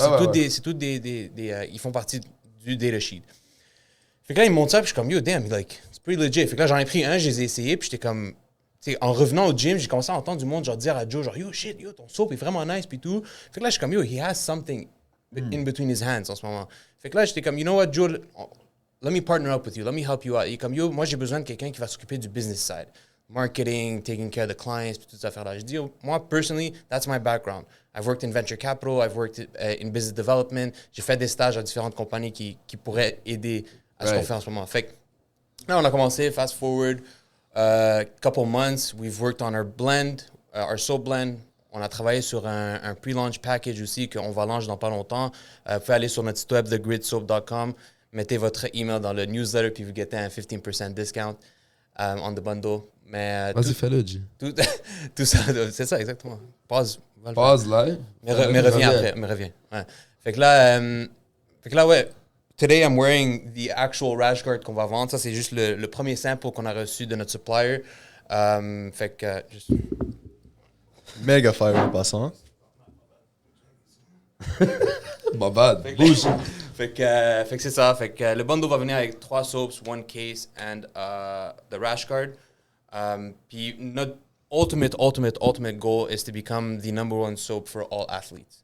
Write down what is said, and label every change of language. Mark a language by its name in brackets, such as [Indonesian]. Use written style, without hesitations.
[French] C'est tout des ils font partie du data sheet. Fait que là, ils me montrent ça, puis je suis comme, yo, damn, [English] like, it's pretty legit. [French] Fait que là, j'en ai pris un, je les ai essayés, puis j'étais comme, tu sais, en revenant au gym, j'ai commencé à entendre du monde, genre, dire à Joe, genre, yo, shit, yo, ton soap est vraiment nice, puis tout. Fait que là, je suis comme, yo, [English] he has something in between his hands [French] en ce moment. Fait que là, j'étais comme, [English] you know what, Joe, let me partner up with you, let me help you out. [French] Il est comme, yo, moi, j'ai besoin de quelqu'un qui va s'occuper du business side. [English] Marketing, taking care of the clients, [French] puis toutes ces affaires-là. Je dis, moi, [English] personally, that's my background. I've worked in venture capital, I've worked in business development. [French] J'ai fait des stages à différentes compagnies qui pourraient aider à ce qu'on fait en ce moment. Fait que là, on a commencé, [English] fast forward, couple months, we've worked on our blend, our soap blend. [French] On a travaillé sur un pre-launch package aussi qu'on va lancer dans pas longtemps. Vous pouvez aller sur notre site web, thegridsoap.com, mettez votre email dans le newsletter, puis vous gettez un [English] 15% discount on the bundle. [French] Mais vas-y, fais-le, G. Tout ça, c'est ça, exactement. Pause live. Mais reviens après, reviens. Ouais. Fait que là, ouais. [English] Today, I'm wearing the actual rash guard [French] qu'on va vendre. Ça, c'est juste le premier sample qu'on a reçu de notre supplier. Fait que... Méga fire en passant. My bad. Bouge. Fait que c'est ça. Fait que le bundle va venir avec 3 soaps, 1 case, [English] and the rash guard. [French] Puis notre [English] ultimate goal is to become the number 1 soap for all athletes.